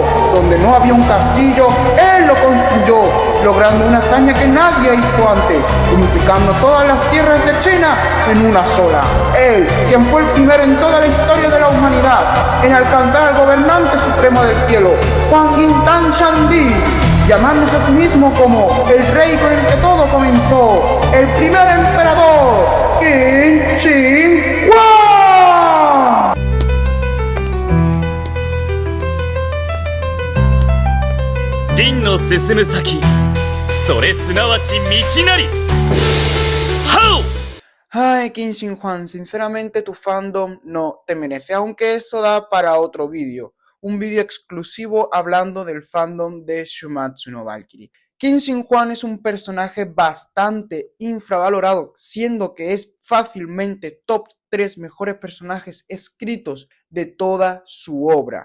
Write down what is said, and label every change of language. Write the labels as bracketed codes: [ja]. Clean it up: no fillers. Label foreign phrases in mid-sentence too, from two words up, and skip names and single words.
[es] Donde no había un castillo, él lo construyó, logrando una hazaña que nadie hizo antes, unificando todas las tierras de China en una sola. Él, quien fue el primero en toda la historia de la humanidad en alcanzar al gobernante supremo del cielo, Huang Yintan Shandi, llamándose a sí mismo como el rey con el que todo comenzó, el primer emperador, Qin Shi Huang. [ja] 真の進む先、それすなわち道なり。ハオ。 [es] Ay, Qin Shi Huang, sinceramente tu fandom no te merece, aunque eso da para otro vídeo, un vídeo exclusivo hablando del fandom de Shumatsu no Valkyrie. Qin Shi Huang es un personaje bastante infravalorado, siendo que es fácilmente top 3 mejores personajes escritos de toda su obra.